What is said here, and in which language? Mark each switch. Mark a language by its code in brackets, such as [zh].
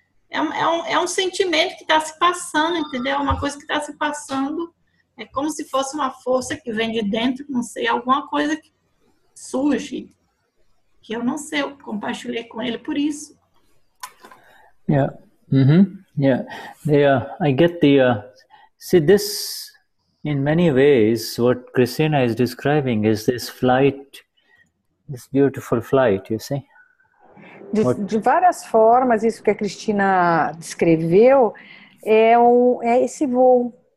[pt] É um sentimento que está se passando, entendeu? Uma coisa que está se passando. É como se fosse uma força que vem de dentro, não sei, alguma coisa que surge, que eu não sei, eu compartilhei com ele por isso. [en] Yeah. Yeah. I get see this in many ways, what Cristina is describing is this flight, this beautiful flight, you see? [pt] De várias formas, isso que a Cristina descreveu é esse voo.